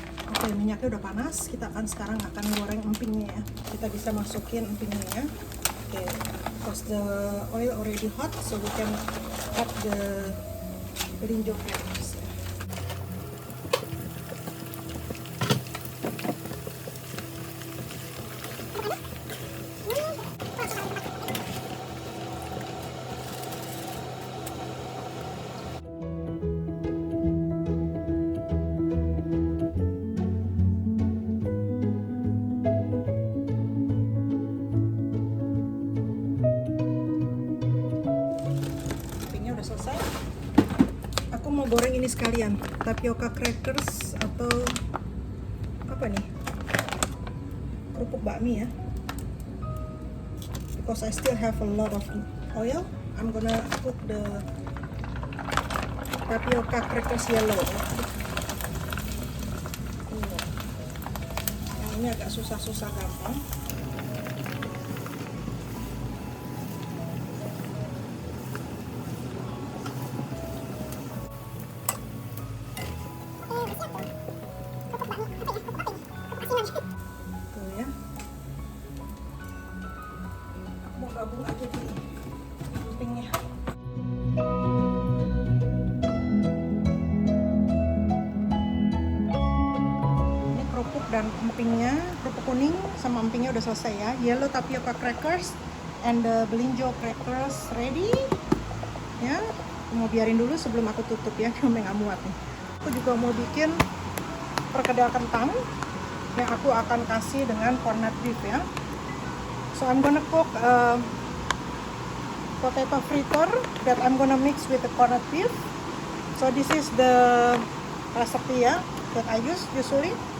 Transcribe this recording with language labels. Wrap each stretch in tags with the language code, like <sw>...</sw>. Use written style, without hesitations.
<id>Oke, minyaknya udah panas. Kita sekarang akan goreng empingnya ya. Kita bisa masukin empingnya ya.</id> <en>Oke, because the oil already hot, so we can add the belinjo crackers.</en> <id>Selesai. Aku mau goreng ini sekalian, tapioka crackers atau apa nih, kerupuk bakmi ya.</id> <en>Because I still have a lot of oil, I'm gonna cook the tapioka crackers yellow.</en> <id>Yang ini agak susah-susah gampang. Gabung aja di empingnya. Ini kerupuk dan empingnya, kerupuk kuning sama empingnya udah selesai ya.</id> <en>Yellow tapioca crackers and the belinjo crackers ready.</en> <id>Ya, mau biarin dulu sebelum aku tutup ya, sampai nggak muat nih. Aku juga mau bikin perkedel kentang yang aku akan kasih dengan corned beef ya.</id> <en>So I'm gonna cook potato fritter that I'm gonna mix with the corned beef. So this is the recipe ya that I use usually.</en>